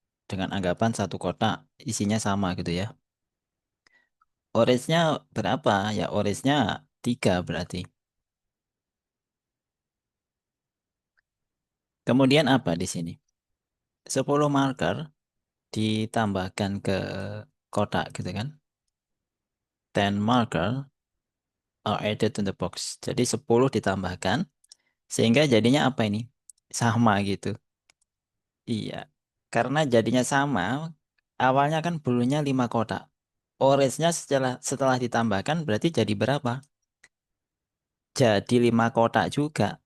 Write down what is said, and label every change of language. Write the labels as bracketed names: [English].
[Indonesian] Dengan anggapan satu kotak isinya sama gitu ya. Orange-nya berapa? Ya orange-nya 3 berarti. Kemudian apa di sini? 10 marker ditambahkan ke kotak gitu kan. [English] 10 marker are added to the box. [Indonesian] Jadi 10 ditambahkan sehingga jadinya apa ini? Sama gitu. Iya. Karena jadinya sama, awalnya kan bulunya 5 kotak. Orange-nya setelah ditambahkan berarti jadi berapa? Jadi 5 kotak juga.